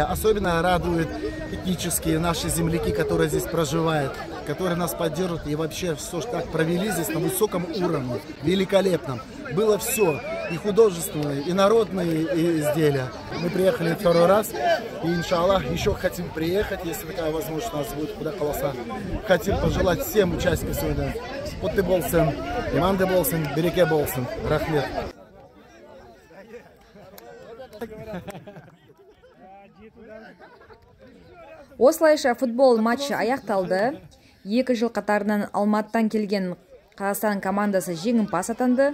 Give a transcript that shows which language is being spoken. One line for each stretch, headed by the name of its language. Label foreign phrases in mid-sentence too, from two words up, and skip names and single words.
Russian: Особенно радуют этнические наши земляки, которые здесь проживают, которые нас поддерживают и вообще все так провели здесь на высоком уровне, великолепном. Было все, и художественное, и народные изделия. Мы приехали второй раз, и иншаллах еще хотим приехать, если такая возможность у нас будет, куда колоса. Хотим пожелать всем участникам сегодня
Kazakh: Путты болсын, Иманды болсын, Береке болсын, рахмет. Осылайша футбол матчы аяқталды. 2 жыл қатарынан Алматыдан келген Қазақстан командасы жеңімпаз атанды.